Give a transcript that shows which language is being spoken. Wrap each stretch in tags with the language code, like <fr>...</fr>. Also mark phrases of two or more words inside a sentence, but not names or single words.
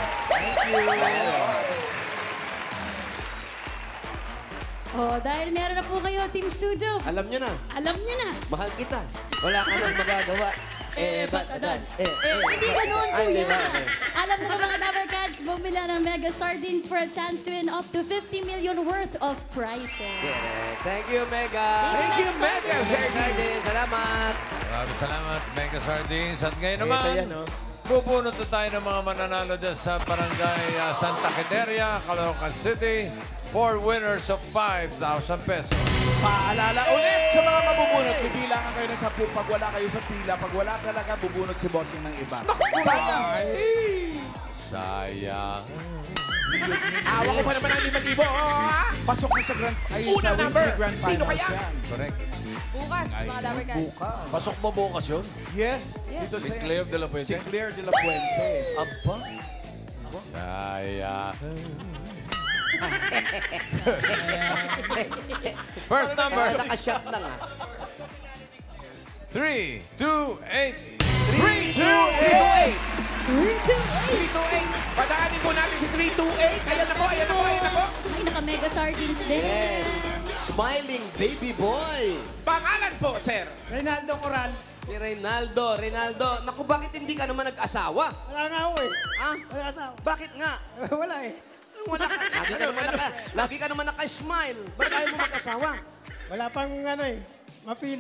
<tl>Oh, dahil meron na po kayo, Team Studio. Alam nyo na, Alam niyo na. mahal kita. Wala ka nang magagawa. Ba't adan? Hindi ganun, Ay, di kuya. ba? Okay. Alam na mga Dabber Cats, bumili ng</tl> <en>Mega Sardines for a chance to win up to 50 million worth of prizes. Correct. Thank you, Mega. Thank you, Mega</en> <tl>Sardines. Salamat. Maraming salamat, Mega Sardines. At ngayon naman, Ito yan, oh. bubunot na tayo ng mga mananalo dyan sa Barangay Santa Quiteria, Caloocan City.</tl> <en>4 winners of 5,000 pesos.</en> <tl>Paalala ulit sa mga mabubunot. Bibilangan kayo ng 10 pag wala kayo sa pila. Pag wala talaga, bubunot si bossing ng iba. Sana. Sayang. Awa ko pa naman ang 5,000. Pasok na sa Grand ay Unang sa number.</tl> <en>Weekly Grand</en> <tl>Sino</tl> <en>Finals</en> <tl>kaya? yan.</tl> <en>Correct.</en> <tl>Bukas, mga Dabber Cats. Bukas. Pasok mo bukas yun?</tl> <en>Yes. Yes.</en> <tl>Dito Si sa Claire de la Si Fuente. Claire de la Fuente. Aba. Sayang.</tl> <en>First number.</en> <tl>Nakashot lang, ah. 3, 2, 8. 328. 328. Padaanin po natin si 328. Ayan na po, ayan na po, ayan na po. Ay, naka-Mega Sardines din.</tl> <en>Yes. Smiling baby boy.</en> <tl>Pangalan po, sir. Reynaldo Coral. Si Reynaldo. Reynaldo, naku, bakit hindi ka naman nag-asawa? Wala nga ako eh. Ha? Wala asawa. Bakit nga? Wala eh. Wala ka. Lagi ka naman naka-smile. Bakit ayaw mo mag-asawa? Wala pang ano eh. Mapili.</tl>